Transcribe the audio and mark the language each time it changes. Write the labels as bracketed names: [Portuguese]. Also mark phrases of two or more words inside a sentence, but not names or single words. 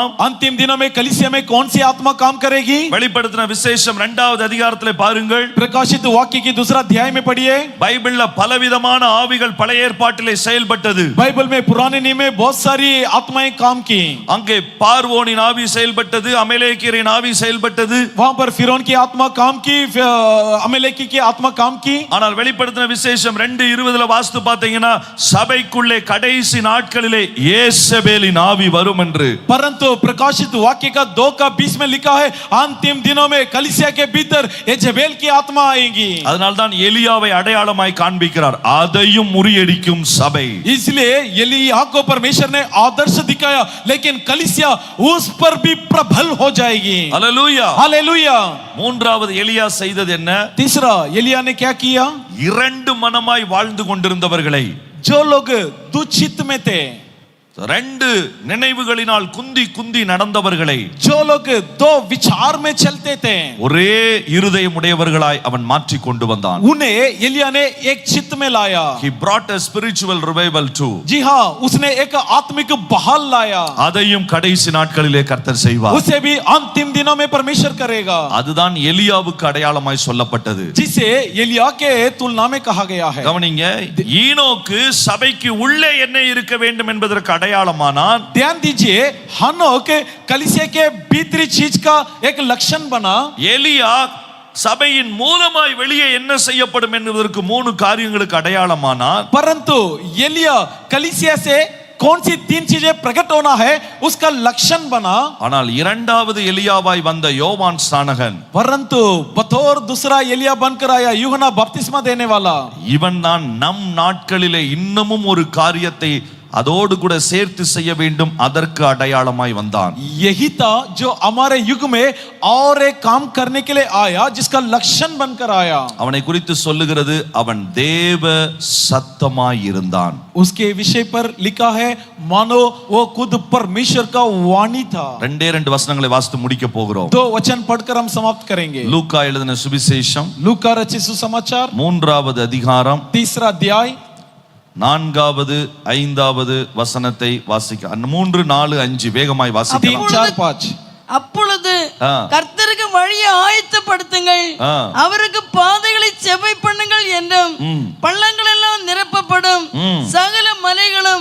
[Hindi] अंतिम दिनों में कलीसिया में कौन सी आत्मा काम करेगी? [Tamil] வெளிப்படுத்தின விசேஷம் 2வது அதிகாரத்திலே பாருங்கள். [Hindi] प्रकाशित वाक्य की दूसरा अध्याय में पढ़िए. [Tamil] பைபிள்ல பலவிதமான ஆவிகள் பழைய ஏற்பாட்டிலே செயல்பட்டது. [Hindi] बाइबल में पुराने नियम में बहुत सारी आत्माएं काम की. [Tamil] அங்கே பார்வோனின் ஆவி செயல்பட்டது, அமலேக்கியரின் ஆவி செயல்பட்டது. [Hindi] वहां पर फिरौन की आत्मा काम की, अमलेकी की आत्मा काम की. [Tamil] ஆனால் வெளிப்படுத்தின விசேஷம் 2:20ல வாசித்து பார்த்தீங்கன்னா சபைக்குள்ளே கடைசி நாட்களிலே யேசபேலின் ஆவி வரும் என்று. [Hindi] परंतु प्रकाशित वाक्य का 2:20 में लिखा है अंतिम दिनों में कलीसिया के भीतर येजबेल की आत्मा आएगी. [Tamil] அதனால தான் எலியாவை அடையாளமாய் காண்பிக்கிறார், அதையும் முறியடிக்கும் சபை. [Hindi] इसलिए एलिया को परमेश्वर ने आदर्श दिखाया, लेकिन कलीसिया उस पर भी प्रबल हो जाएगी. [Tamil] அல்லேலூயா. [Hindi] हालेलुया. [Tamil] மூன்றாவது எலியா செய்தது என்ன? [Hindi] तीसरा एलिया ने क्या किया? [Tamil] 2 மனமாய் வாழ்ந்து கொண்டிருந்தவர்களை, [Hindi] जो लोग दुचित में थे, [Tamil] 2 நினைவுகளினால் குந்தி குந்தி நடந்தவர்களை, [Hindi] जो लोग 2 विचार में चलते थे, [Tamil] ஒரே இருதயம் உடையவர்களாய் அவன் மாற்றி கொண்டு வந்தான். [Hindi] उन्हें एलिया ने एक चित्त में लाया. [English] He brought a spiritual revival too. [Hindi] जी हाँ, उसने एक आत्मिक बहाल लाया. [Tamil] அதையும் கடைசி நாட்களிலே கர்த்தர் செய்வார். [Hindi] उसे भी अंतिम दिनों में परमेश्वर करेगा. [Tamil] அதுதான் எலியாவுக்கு அடையாளமாய் சொல்லப்பட்டது. [Hindi] जिसे एलिया के तुलना में कहा गया है. [Tamil] கவனிங்க, ஈனோக்கு சபைக்கு உள்ளே என்ன இருக்க வேண்டும் என்பதற்கு அடையாளமானான். [Hindi] ध्यान दीजिए, हनोक कलीसिया के भीतरी चीज का एक लक्षण बना. [Tamil] எலியா சபையின் மூலமாய் வெளியே என்ன செய்யப்படும் என்பதற்கு 3 காரியங்களுக்கு அடையாளமானான். [Hindi] परंतु एलिया कलीसिया से कौन सी 3 चीजें प्रकट होना है उसका लक्षण बना. [Tamil] ஆனால் இரண்டாவது எலியாவாய் வந்த யோவான் ஸ்நானகன், [Hindi] परंतु बतौर दूसरा एलिया बनकर आया यूहन्ना बपतिस्मा देने वाला. [Tamil] இவன் தான் நம் நாட்களிலே இன்னமும் ஒரு காரியத்தை அதோடு கூட சேர்த்து செய்ய வேண்டும், அதற்கு அடையாளமாய் வந்தான். [Hindi] यही था जो हमारे युग में और एक काम करने के लिए आया, जिसका लक्षण बनकर आया. [Tamil] அவனை குறித்து சொல்லுகிறது, அவன் தேவ சத்தமாய் இருந்தான். [Hindi] उसके विषय पर लिखा है मानो वो खुद परमेश्वर का वाणी था. [Tamil] 2 வசனங்களை வாசித்து முடிக்க போகிறோம். [Hindi] 2 वचन पढ़कर हम समाप्त करेंगे. [Tamil] லூக்கா எழுதின சுவிசேஷம் [Hindi] लूका रचित सुसमाचार [Tamil] 3வது அதிகாரம் [Hindi] 3 अध्याय [Tamil] 4வது 5வது வசனத்தை வாசிக்க. 3, 4, 5 வேகமாய் வாசிக்கலாம். 3, 4, 5. அப்பொழுது ஆ. கர்த்தருக்கு வழியை ஆயத்தப்படுத்துங்கள், ஆ. அவருக்கு பாதைகளை செவ்வை பண்ணுங்கள் என்றும், பள்ளங்கள் எல்லாம் நிரப்பப்படும், சகல மலைகளும்